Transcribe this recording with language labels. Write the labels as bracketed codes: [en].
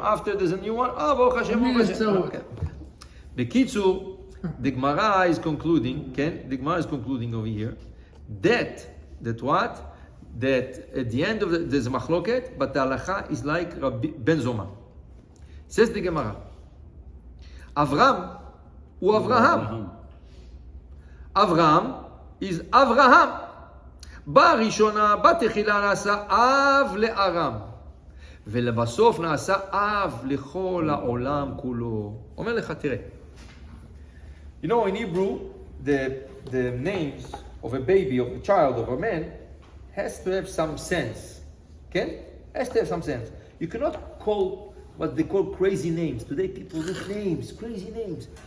[en] After there's a new one, [he] ברוך השם, ברוך השם. [en] בקיצור, the Gemara is concluding, כן? The Gemara is concluding over here, that what? That at the end of there's a machloket, but the halacha is like Rabbi Ben Zoma. Says the Gemara, Avram הוא אברהם. [he] אברהם is אברהם. בראשונה, בתחילה נעשה אב לארם. ולבסוף נעשה אב לכל העולם כולו. אומר לך, תראה. [en] You know, in Hebrew, the names of a baby, of a child, of a man, has to have some sense. Okay? Has to have some sense. You cannot call what they call crazy names. Today people with names, crazy names.